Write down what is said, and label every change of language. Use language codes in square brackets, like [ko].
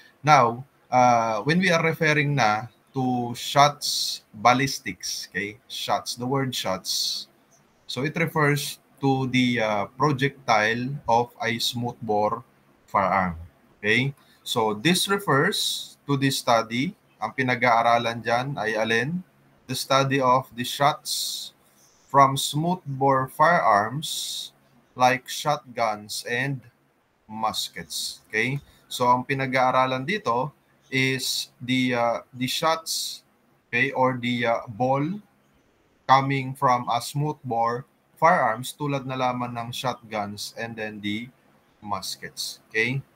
[en] Now, when we are referring na to shots ballistics, okay, shots, the word shots, so it refers to the projectile of a smoothbore firearm. Okay? So this refers to the study. [tl] Ang pinag-aaralan dyan ay alin? [en] The study of the shots from smoothbore firearms like shotguns and muskets. Okay? So [tl] ang pinag-aaralan dito [en] is the shots, okay, or the ball coming from a smoothbore firearms [tl] tulad na lamang ng [en] shotguns and then the muskets. Okay?